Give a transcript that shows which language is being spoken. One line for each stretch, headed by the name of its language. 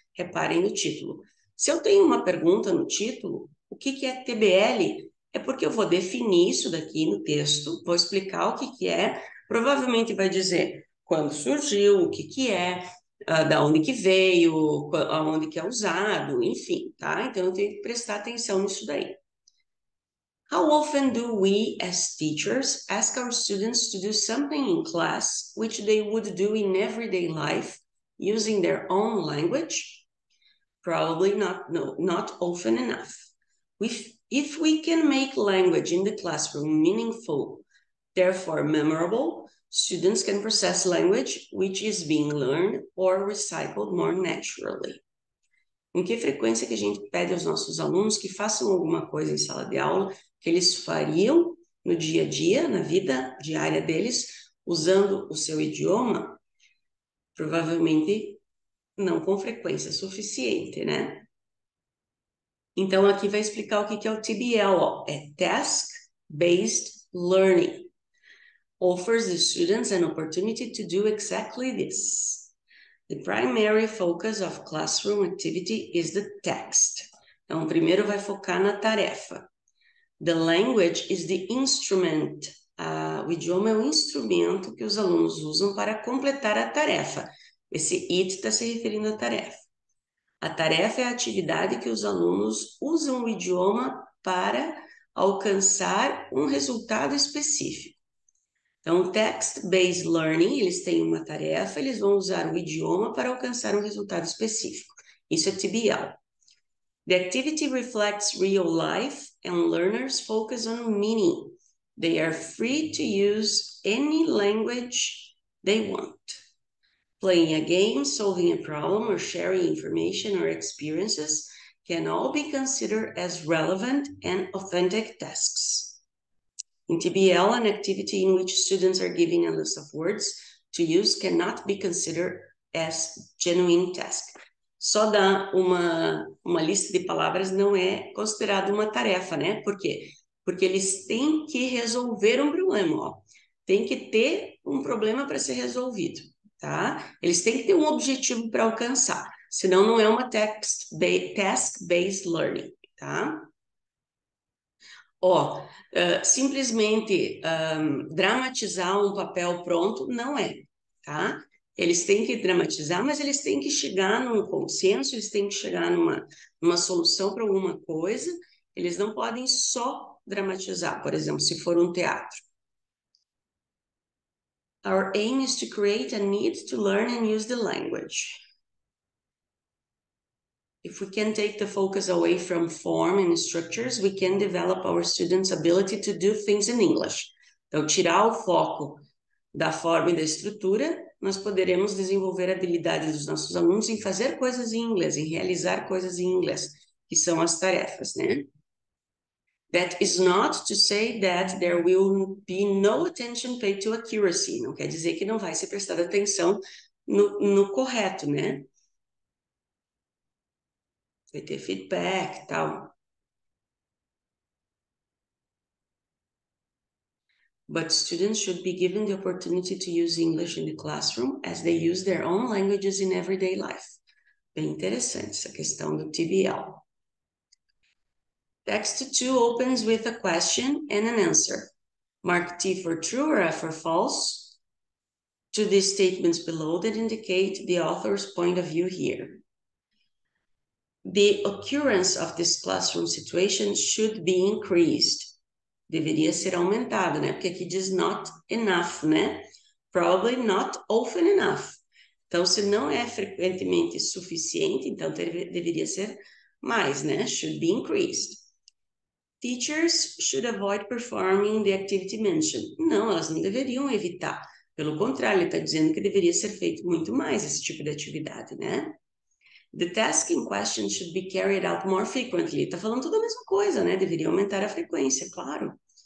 Portuguese: Reparem no título. Se eu tenho uma pergunta no título, o que é TBL? É porque eu vou definir isso daqui no texto, vou explicar o que é, provavelmente vai dizer quando surgiu, o que é, da onde que veio, aonde que é usado, enfim, tá? Então eu tenho que prestar atenção nisso daí.
English: How often do we, as teachers, ask our students to do something in class which they would do in everyday life using their own language? Probably not often enough. If we can make language in the classroom meaningful, therefore memorable, students can process language which is being learned or recycled more naturally.
Portuguese: Com que frequência que a gente pede aos nossos alunos que façam alguma coisa em sala de aula que eles fariam no dia a dia, na vida diária deles, usando o seu idioma? Provavelmente não com frequência suficiente, né? Então, aqui vai explicar o que é o TBL, ó. É Task-Based Learning.
English: Offers the students an opportunity to do exactly this. The primary focus of classroom activity is the text.
Portuguese: Então, primeiro vai focar na tarefa.
English: The language is the instrument.
Portuguese: O idioma é o instrumento que os alunos usam para completar a tarefa. Esse it está se referindo à tarefa. A tarefa é a atividade que os alunos usam o idioma para alcançar um resultado específico. Então, text-based learning, eles têm uma tarefa, eles vão usar o idioma para alcançar um resultado específico. Isso é TBL.
English: The activity reflects real life and learners focus on meaning. They are free to use any language they want. Playing a game, solving a problem, or sharing information or experiences can all be considered as relevant and authentic tasks. In TBL, an activity in which students are given a list of words to use cannot be considered as genuine task.
Portuguese: Só dar uma lista de palavras não é considerado uma tarefa, né? Por quê? Porque eles têm que resolver um problema, ó. Tem que ter um problema para ser resolvido, tá? Eles têm que ter um objetivo para alcançar, senão não é uma task-based learning, tá? Ó, simplesmente dramatizar um papel pronto não é, tá? Eles têm que dramatizar, mas eles têm que chegar num consenso, eles têm que chegar numa solução para alguma coisa, eles não podem só dramatizar, por exemplo, se for um teatro.
English: Our aim is to create a need to learn and use the language. If we can take the focus away from form and structures, we can develop our students' ability to do things in English.
Portuguese: Então, tirar o foco da forma e da estrutura, nós poderemos desenvolver a habilidade dos nossos alunos em fazer coisas em inglês, em realizar coisas em inglês, que são as tarefas, né?
English: That is not to say that there will be no attention paid to accuracy.
Portuguese: Não quer dizer que não vai ser prestada atenção no correto, né? Vai ter feedback e tal.
English: But students should be given the opportunity to use English in the classroom as they use their own languages in everyday life.
Portuguese: Bem interessante essa questão do TBL.
English: Text 2 opens with a question and an answer. Mark T for true or F for false to the statements below that indicate the author's point of view here. The occurrence of this classroom situation should be increased.
Portuguese: Deveria ser aumentado, né? Porque aqui diz
English: not enough,
Portuguese: né?
English: Probably not often enough.
Portuguese: Então, se não é frequentemente suficiente, então deveria ser mais, né?
English: Should be increased. Teachers should avoid performing the activity mentioned.
Portuguese: Não, elas não deveriam evitar. Pelo contrário, ele está dizendo que deveria ser feito muito mais esse tipo de atividade, né?
English: The task in question should be carried out more frequently.
Portuguese: Está falando tudo a mesma coisa, né? Deveria aumentar a frequência, claro.